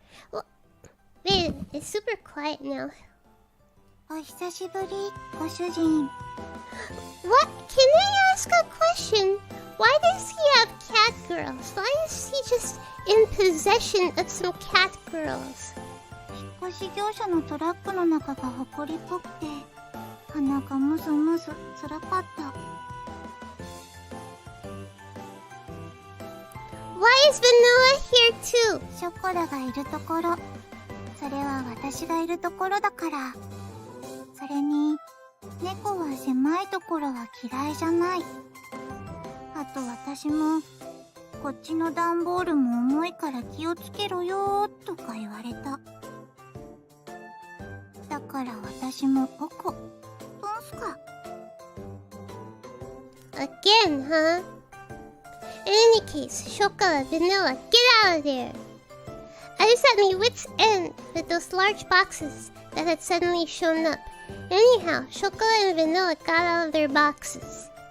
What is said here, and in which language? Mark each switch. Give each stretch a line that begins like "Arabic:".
English: Well, wait, it's super quiet now.
Japanese: お久しぶり、ご主人。
English: What? Can I ask a question? Why does he have catgirls? Why is he just in possession of some catgirls?
Japanese: 引っ越し業者のトラックの中が埃っぽくて、鼻がムズムズつらかった。
English: Why is Vanilla here too?
Japanese: ショコラがいるところ、それは私がいるところだから。それに、猫は狭いところは嫌いじゃない。あと私も、こっちの段ボールも重いから気をつけろよーとか言われた。だから私もおこ、どうすか。
English: Again, huh? In any case, Chocola, Vanilla, get out of there! I was at my wit's end with those large boxes that had suddenly shown up. Anyhow, Chocola and Vanilla got out of their boxes.